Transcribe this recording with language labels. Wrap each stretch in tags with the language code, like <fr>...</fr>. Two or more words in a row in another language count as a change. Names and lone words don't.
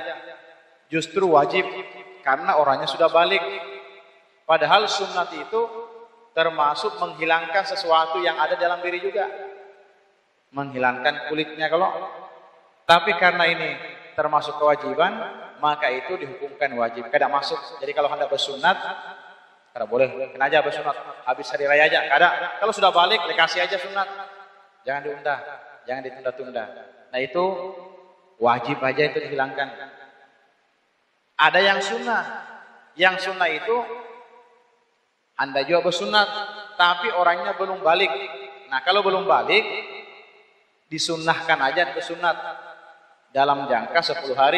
<id>Justru wajib, karena orangnya sudah balik. Padahal sunat itu termasuk menghilangkan sesuatu yang ada dalam diri juga, menghilangkan kulitnya kalau. Tapi karena ini termasuk kewajiban, maka itu dihukumkan wajib, kada masuk.</id> <bjn>Jadi kalau hendak bersunat, kada boleh, kena aja bersunat habis hari raya aja, kada.</bjn> <id>Kalau sudah balik, kasih aja sunat, jangan diunda, jangan ditunda-tunda. Nah itu wajib aja itu dihilangkan. Ada yang sunnah itu Anda juga bersunat, tapi orangnya belum balik. Nah kalau belum balik, disunnahkan aja bersunat dalam jangka 10 hari.</id>